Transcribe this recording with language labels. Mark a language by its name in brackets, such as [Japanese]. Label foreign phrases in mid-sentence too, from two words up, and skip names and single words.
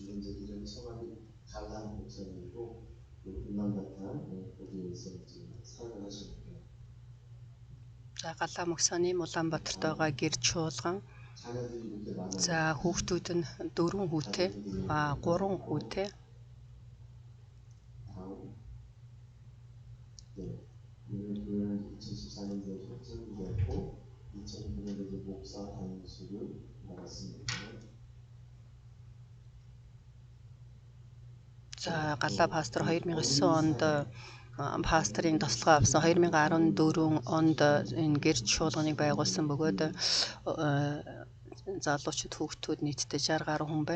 [Korean] 이름이 성함이 갈라 목사님이고 울란바토르 거기에서 사역을 하십니다. [Mongolian] За Галаа 목사님 Улаанбаатарт байгаа гэр чуулган. [Korean] 자녀들이 이렇게 많아요. [Mongolian] За хүүхдүүд нь 4 хүүтэй, 3 хүүтэй. [Korean] 다음, 우리 교회는 2014년도에 협정되었고 2009년도에 목사 단수를 받았습니다. [Mongolian] За Галаа пастор 2009 онд пасторын тослогоо авсан. 2014 онд энэ гэр чуулганыг байгуулсан бөгөөд залуучууд хүүхдүүд нийтдээ 60 гаруй хүн байна.